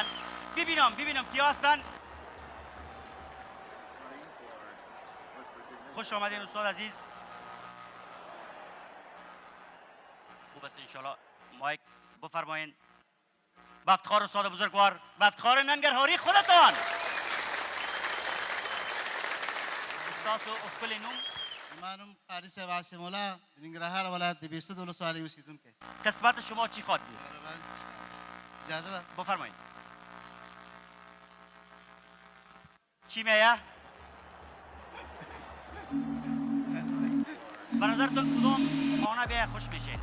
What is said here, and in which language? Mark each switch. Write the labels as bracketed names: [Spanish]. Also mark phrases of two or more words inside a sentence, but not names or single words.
[Persian] ببینم کیا هستن. خوش آمدین استاد عزیز. خوب است انشالله. مایک بفرمایین. با افتخار استاد بزرگوار، با افتخار ننگرهاری خودتان. [Pashto] استاد خپل نوم؟ منم قاری واسم الله ننگرهار ولایت 22 سالی اوسیدونکی. [Persian] قسمت شما چی خواد بود؟ [Pashto] اجازه ده. [Persian] بفرمایید. چی میگه؟ به نظرتون کدوم خانه بیا خوش میشین.